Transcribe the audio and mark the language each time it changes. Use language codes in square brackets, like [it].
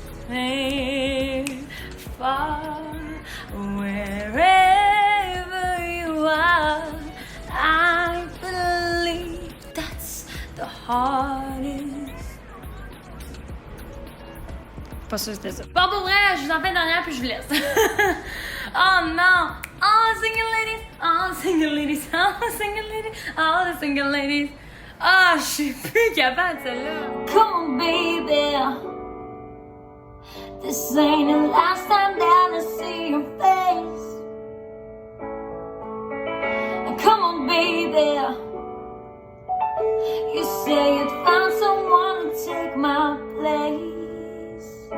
[en] Hey, far, wherever you are, I believe that's the hardest. [fr] Pas sûr que c'était ça. Bon, pour vrai, je vous en fais une dernière puis je vous laisse. Oh non! [en] All the single ladies, all the single ladies, all the single ladies, all the single ladies. [fr] Ah, je suis plus capable de celle-là. [en] Come on, baby. This ain't the last time that I see your face. Come on, baby. You say you'd found someone to take my place.